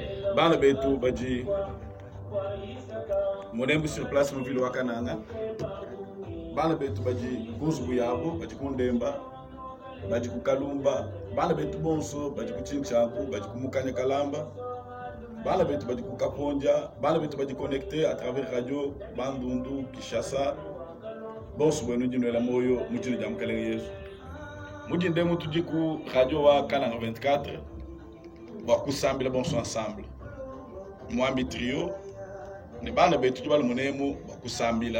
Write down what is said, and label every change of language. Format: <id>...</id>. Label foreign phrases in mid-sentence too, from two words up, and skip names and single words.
<lua>Bana betu baji monembu</lua> <fr>sur place</fr> <lua>mu vilo wakananga. Bana betu baji kuzubu yabo, baji kundemba, baji kukalumba. Bana betu bonso, baji kuchinchaku, baji kumukanya kalamba. Bana betu baji kukaponja, bana betu baji</lua> <fr>connecté à travers radio Bandundu, Kishasa.</fr> <lua>Bonso bwenu jino la moyo, mujino jamkalenge Yesu. Mujinde mutu jiku radio wa Kananga 24. Wakusambila bonso ensemble. Mwambi trio. Ni bana betu jibal munemu wakusambila.</lua>